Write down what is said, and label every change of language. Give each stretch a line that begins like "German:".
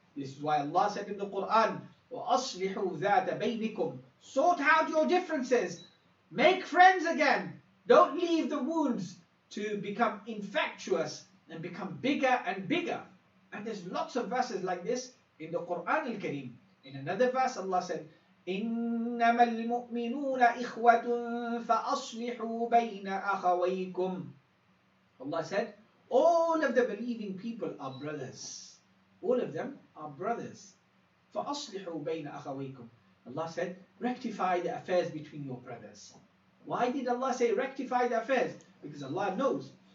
English: This is why Allah said in the Quran,
Arabic: وَأَصْلِحُوا ذَاتَ بَيْنِكُمْ.
English: Sort out your differences. Make friends again. Don't leave the wounds to become infectious and become bigger and bigger. And there's lots of verses like this in the Quran al-Kareem. In another verse, Allah said,
Arabic: إِنَّمَا الْمُؤْمِنُونَ إِخْوَةٌ فَأَصْلِحُوا بَيْنَ أَخَوَيْكُمْ.
English: Allah said, all of the believing people are brothers. All of them are brothers.
Arabic: فَأَصْلِحُوا بَيْنَ أَخَوَيْكُمْ.
English: Allah said, rectify the affairs between your brothers. Why did Allah say rectify the affairs? Because Allah knows.